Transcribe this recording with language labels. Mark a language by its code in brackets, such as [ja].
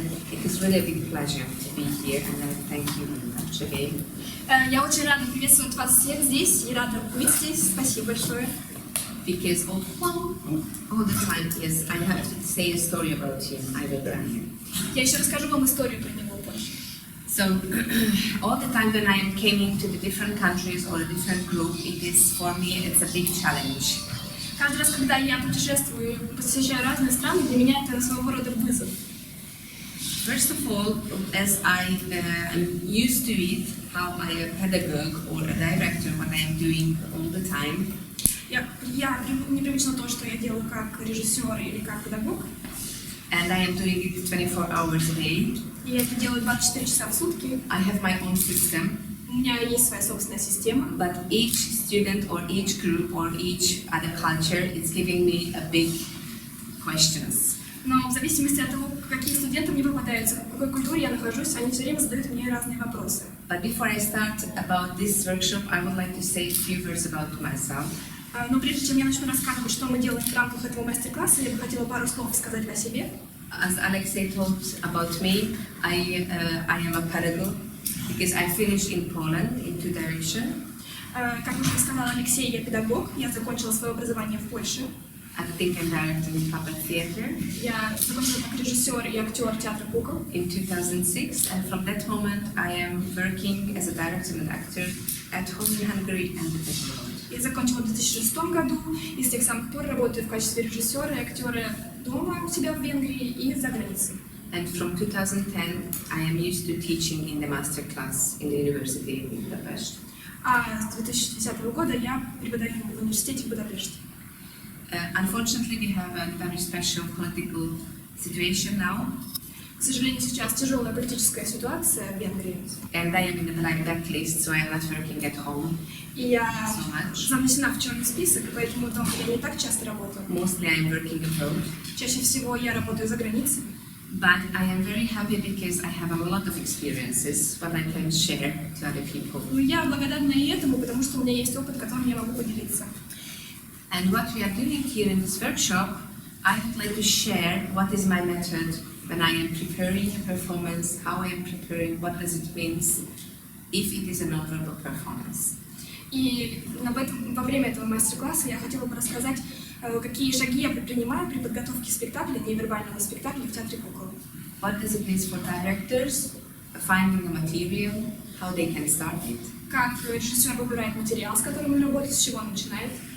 [en] It is really a big pleasure to be here, and I thank you very much again. [ru] Я очень рада приветствовать вас всех здесь и рада быть здесь. Спасибо большое. [en] Because all the time, yes, I have to say a story about him. I will try. [ru] Я еще расскажу вам историю про него позже. [en] So, all the time when I came into the different countries or a different group, it is for me it's a big challenge. [ru] Каждый раз, когда я путешествую, посещаю разные страны, для меня это своего рода вызов. [en] First of all, as I am used to it, how I am a pedagogue or a director, what I am doing all the time. [ru] Я непривычно то, что я делаю как режиссер или как педагог. [en] And I am doing it 24 hours a day. [ru] И я это делаю 24 часа в сутки. [en] I have my own system. [ru] У меня есть своя собственная система. [en] But each student or each group or each other culture is giving me a big questions. [ru] Но в зависимости от того, какие студенты мне попадаются, в какой культуре я нахожусь, они все время задают мне разные вопросы. [en] But before I start about this workshop, I would like to say a few words about myself. [ru] Но прежде чем я начну рассказывать, что мы делаем в рамках этого мастер-класса, я бы хотела пару слов сказать о себе. [en] As Alexei told about me, I am a pedagogue because I finished in Poland in two directions. [ru] Как уже сказал Алексей, я педагог, я закончила свое образование в Польше. [en] Acting and directing in puppet theater. [ru] Я закончила как режиссер и актер театра кукол. [en] In 2006, and from that moment I am working as a director and actor at home in Hungary and abroad. [ru] Я закончила в 2006 году, и с тех самых пор работаю в качестве режиссера и актера дома у себя в Венгрии и за границей. [en] And from 2010, I am used to teaching in the master class in the University in Budapest. [ru] А с 2010 года я преподаю в университете в Будапеште. [en] Unfortunately, we have a very special political situation now. [ru] К сожалению, сейчас тяжелая политическая ситуация в Венгрии. [en] And I am in the blacklist, so I am not working at home. [ru] И я [en] so much. [ru] занесена в черный список, и поэтому дома я не так часто работаю. [en] Mostly I am working abroad. [ru] Чаще всего я работаю за границей. [en] But I am very happy because I have a lot of experiences what I can share to other people. [ru] Но я благодарна и этому, потому что у меня есть опыт, которым я могу поделиться. [en] And what we are doing here in this workshop, I would like to share what is my method when I am preparing a performance, how I am preparing, what does it mean if it is a non-verbal performance. [ru] И во время этого мастер-класса я хотела бы рассказать, какие шаги я предпринимаю при подготовке спектакля, невербального спектакля в театре кукол. [en] What does it mean for directors, finding the material, how they can start it. [ru] Как режиссер выбирает материал, с которым он работает, с чего он начинает.